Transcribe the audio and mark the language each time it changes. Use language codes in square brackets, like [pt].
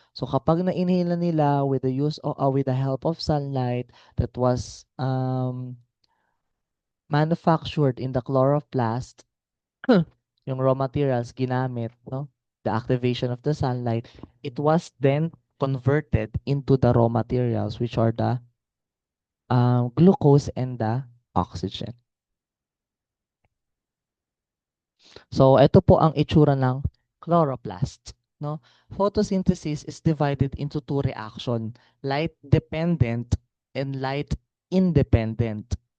[en] So, [tl] kapag na-inhale na nila [en] with the with the help of sunlight that was manufactured in the chloroplast, [tl] yung raw materials ginamit, [en] no? The activation of the sunlight, it was then converted into the raw materials which are the glucose and the oxygen. [tl] So, ito po ang itsura ng chloroplast. No? [en] Photosynthesis is divided into two reaction, light-dependent and light-independent.